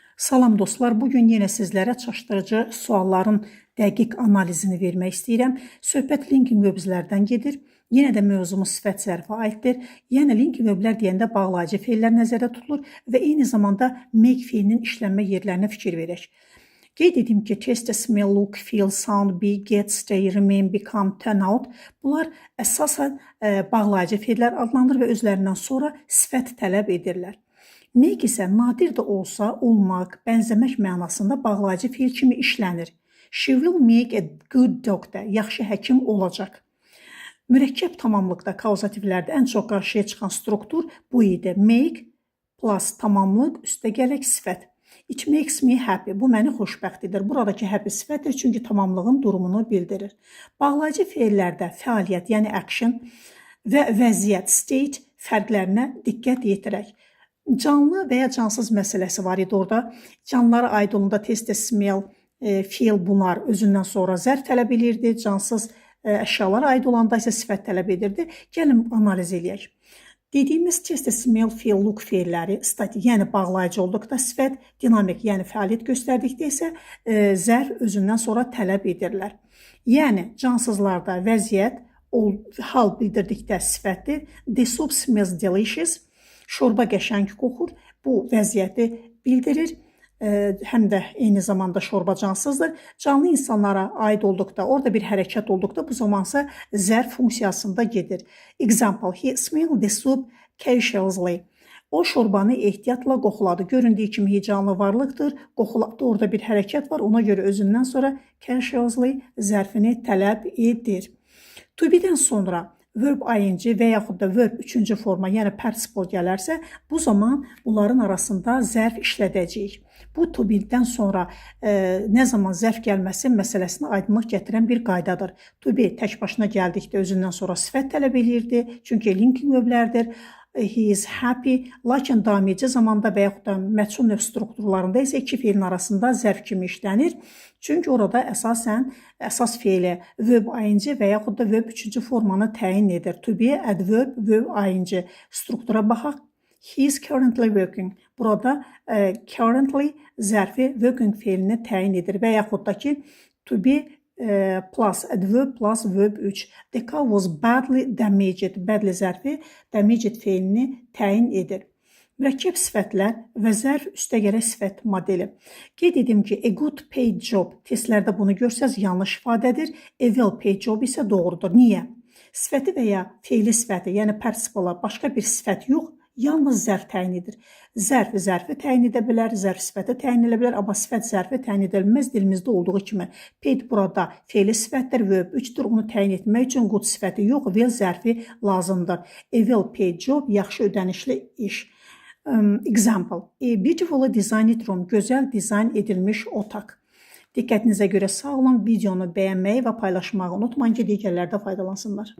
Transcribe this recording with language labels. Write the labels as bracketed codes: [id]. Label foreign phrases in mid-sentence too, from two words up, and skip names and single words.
[az] Salam dostlar, bugün yenə sizlərə çaşdırıcı sualların dəqiq analizini vermək istəyirəm. Söhbət [en] linking verblərdən [az] gedir. Yenə də mövzumuz sifət zərfə aiddir. Yəni [en] linking verblər [az] deyəndə bağlayıcı feillər nəzərdə tutulur və eyni zamanda make feilinin işlənmə yerlərinə fikir verək. Qeyd edim ki, [en] taste, smell, look, feel, sound, be, get, stay, remain, become, turn out [az] bunlar əsasən bağlayıcı feillər adlanır və özlərindən sonra sifət tələb edirlər. Make isə nadir də olsa olmaq, bənzəmək mənasında bağlayıcı feil kimi işlənir. [en] She will make a good doctor. [az] Yaxşı həkim olacaq. Mürəkkəb tamamlıqda, kauzativlərdə ən çox qarşıya çıxan struktur bu idi. [en] Make plus [az] tamamlıq, üstəgələk sifət. [en] It makes me happy. [az] Bu məni xoşbəxt edir. Buradakı happy sifətdir, çünki tamamlığın durumunu bildirir. Bağlayıcı feillərdə fəaliyyət, yəni action və vəziyyət, state fərqlərinə diqqət yetirək. Canlı və ya cansız məsələsi var idi orada. Canlılara aid olanda [en] taste, smell, feel [az] bunlar özündən sonra zərf tələb edirdi. Cansız əşyalara aid olanda isə sifət tələb edirdi. Gəlin analiz eləyək. Dediyimiz [en] taste, smell, feel, look [az] feilləri statik, yəni bağlayıcı olduqda sifət, dinamik, yəni fəaliyyət göstərdikdə isə zərf özündən sonra tələb edirlər. Yəni cansızlarda vəziyyət, hal bildirdikdə sifətdir. [en] The soup smells delicious. [az] Şorba qəşəng qoxur. Bu vəziyyəti bildirir. Həm də eyni zamanda şorba cansızdır. Canlı insanlara aid olduqda, orada bir hərəkət olduqda bu zamansa zərf funksiyasında gedir. [en] Example, he smelled the soup cautiously. [az] O şorbanı ehtiyatla qoxuladı. Göründüyü kimi heyecanlı varlıqdır. Qoxuladı, orada bir hərəkət var. Ona görə özündən sonra cautiously zərfini tələb edir. [en] To be-dən [az] sonra [en] verb ing [az] və yaxud da verb üçüncü forma, yəni participle gələrsə, bu zaman bunların arasında zərf işlədəcəyik. Bu [en] to be-dən [az] sonra nə zaman zərf gəlməsi məsələsinə aydınlıq gətirən bir qaydadır. [en] To be [az] tək başına gəldikdə özündən sonra sifət tələb eləyirdi, çünki [en] linking verblərdir. He is happy, [az] lakin daimici zamanda və yaxud da məchul növ strukturlarında isə iki feilin arasında zərf kimi işlənir. Çünki orada əsas feili [en] verb ing [az] və yaxud da verb üçüncü formanı təyin edir. [en] To be, adverb, verb ing. [az] Struktura baxaq. [en] He is currently working. [az] Burada currently zərfi working feilini təyin edir və yaxud da ki [en] to be plus adverb plus verb 3. The car was badly damaged. [az] Badly zərfi damaged feilini təyin edir. Mürəkkəb sifətlər və zərf üstəgələk sifət modeli. Qeyd edim ki, [en] a good paid job. [az] Testlərdə bunu görsəz yanlış ifadədir. [en] A well paid job [az] isə doğrudur. Niyə? Sifəti və ya feili sifəti, yəni participle başqa bir sifət yox, yalnız zərf təyin edir. Zərf zərfi təyin edə bilər, zərf sifəti təyin edə bilər, amma sifət zərfi təyin edə bilməz dilimizdə olduğu kimi. Paid burada feili sifətdir, [en] verb 3-dür, [az] onu təyin etmək üçün good sifəti yox, well zərfi lazımdır. [en] A well paid job, [az] yaxşı ödənişli iş. [en] Example, a beautifully designed room, [az] gözəl dizayn edilmiş otaq. Diqqətinizə görə sağ olun, videonu bəyənməyi və paylaşmağı unutmayın ki, digərlər də faydalansınlar.